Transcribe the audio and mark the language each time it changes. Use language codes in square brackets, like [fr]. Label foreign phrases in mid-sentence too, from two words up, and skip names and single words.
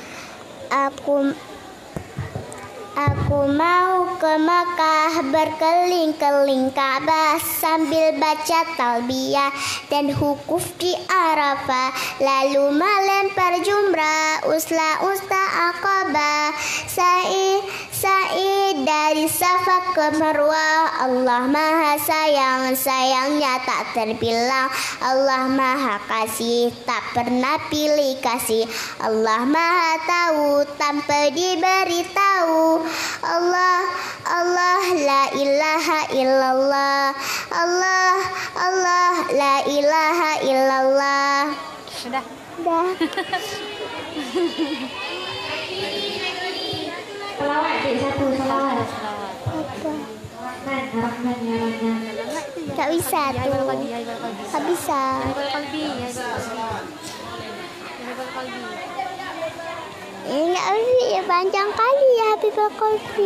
[id] Aku mau ke Makkah berkeliling-keliling Ka'bah sambil baca talbiyah dan hukuf di Arafah, lalu melempar jumrah usta Aqabah, sa'i dari Safa ke Marwah. Allah Maha Sayang, sayangnya tak terbilang. Allah Maha Kasih, tak pernah pilih kasih. Allah Maha Tahu tanpa diberitahu. [ar] الله لا إله إلا الله. الله لا إله إلا الله. [id] Sudah. Selawat dek satu selawat. Apa? [ar] رحمن يا رحمن. [id] Tak bisa tu. Tak bisa. Nak ya panjang kali [ar] يا حبيب القلب.